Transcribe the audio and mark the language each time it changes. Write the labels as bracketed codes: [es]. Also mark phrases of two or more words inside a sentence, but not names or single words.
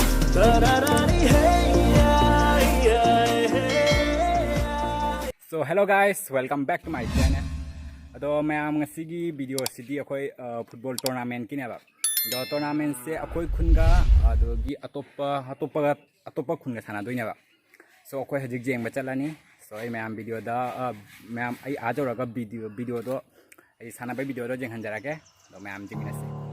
[en] So hello guys, welcome back to my channel. [mni] Ado mayam ngasigi video sidi akoi [en] football tournament [mni] kineba. Do tournament se akoi khunga ado gi atopa khunga sana doineba. So akoi hajik jeng bachalani. So ai mayam video da mayam ai ajoraga video do ai sana ba video do jeng hanjarake. Do mayam jingasi.